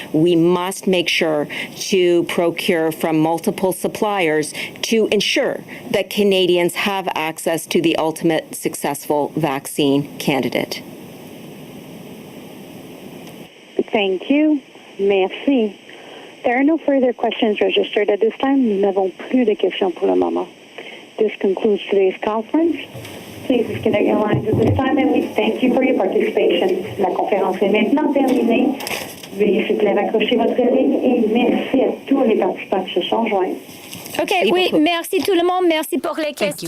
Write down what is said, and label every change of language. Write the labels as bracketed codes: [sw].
[en] We must make sure to procure from multiple suppliers to ensure that Canadians have access to the ultimate successful vaccine candidate. Thank you. [fr] Merci. [en] There are no further questions registered at this time. [fr] Nous n'avons plus de questions pour le moment. [en] This concludes today's conference. Please disconnect your lines at this time, and we thank you for your participation. [fr] La conférence est maintenant terminée. Veuillez s'il vous plaît raccrocher votre ligne et merci à tous les participants qui se sont joints. Okay, oui, merci tout le monde. Merci pour les questions.